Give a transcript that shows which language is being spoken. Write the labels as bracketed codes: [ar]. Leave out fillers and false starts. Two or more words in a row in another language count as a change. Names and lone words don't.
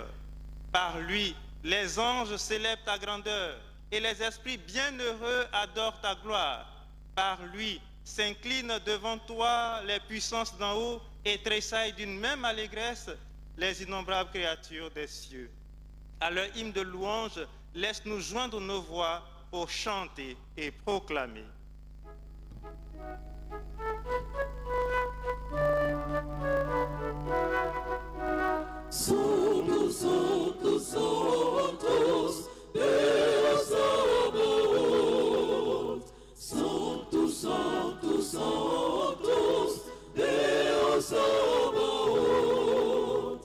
[fr] Par lui, les anges célèbrent ta grandeur et les esprits bienheureux adorent ta gloire. Par lui, s'inclinent devant toi les puissances d'en haut et tressaillent d'une même allégresse les innombrables créatures des cieux. À leur hymne de louange, laisse-nous joindre nos voix pour chanter et proclamer. [la] Santos, santos, santos, Deus Sabaoth. Santos, santos, santos, Deus Sabaoth.